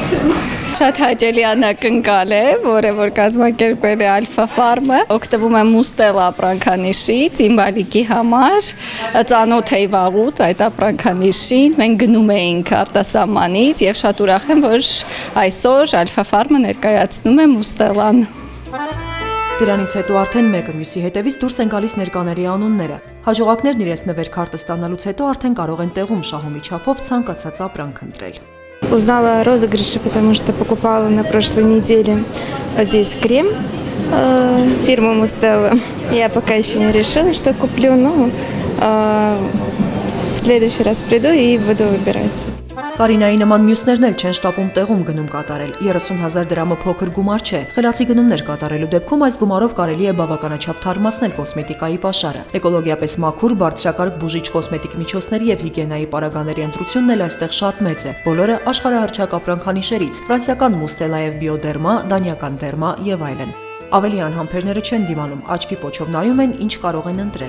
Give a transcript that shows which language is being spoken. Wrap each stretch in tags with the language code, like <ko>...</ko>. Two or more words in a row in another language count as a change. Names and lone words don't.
<hy>Շատ հաճելի անակնկալ է, որը որ կազմակերպել է Ալֆա ֆարմը, օգտվում է Մուստելա ապրանքանիշից, իմ բալիկի համար, ծանոթ էի վաղուց այդ ապրանքանիշին, մենք գնում էինք արտասահմանից եւ շատ ուրախ եմ, որ այսօր Ալֆա ֆարմը ներկայացնում է Մուստելան։ Դրանից հետո արդեն մեկը մյուսի հետևից դուրս են գալիս ներկաների անունները։ Հաջողակներն իրենց նվեր քարտը ստանալուց հետո արդեն կարող են տեղում շահումի չափով ցանկացած ապրանք ընտրել։</hy> <ru>Узнала о розыгрыше, потому что покупала на прошлой неделе здесь крем фирмы Мустелла. Я пока еще не решила, что куплю, но в следующий раз приду и буду выбирать.</ru> <hy>Կարինայի նման մյուսներն էլ չեն շտապում տեղում գնում կատարել։ 30,000 դրամը փոքր գումար չէ։ Խելացի գնումներ կատարելու դեպքում այս գումարով կարելի է բավականաչափ թարմացնել կոսմետիկայի պաշարը։ Էկոլոգիապես մաքուր, բարձրակարգ բուժիչ կոսմետիկ միջոցների եւ հիգիենայի պարագաների ընտրությունն էլ այստեղ շատ մեծ է։ Բոլորը աշխարհահռչակ ապրանքանիշերից՝ ֆրանսիական Մուստելա եւ Բիոդերմա, դանիական Դերմա եւ այլն։ Ավելի անհամբերները չեն դիմանում, աչքի պոչով նայում են, ինչ կարող են ընտրել։</hy>